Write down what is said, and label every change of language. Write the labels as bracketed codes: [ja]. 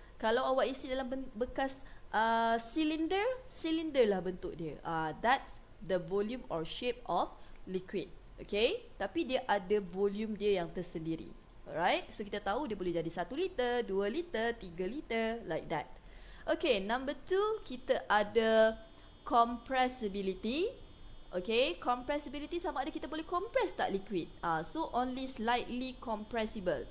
[ms] Kalau awak isi dalam bekas cylinder lah bentuk dia. [en] That's the volume or shape of liquid. [ms] Okay, tapi dia ada volume dia yang tersendiri. Alright, so kita tahu dia boleh jadi 1 liter, 2 liter, 3 liter, [en] like that. Okay, number 2, [ms] kita ada [en] compressibility. Okay, compressibility [ms] sama ada kita boleh [en] compress tak liquid. So only slightly compressible.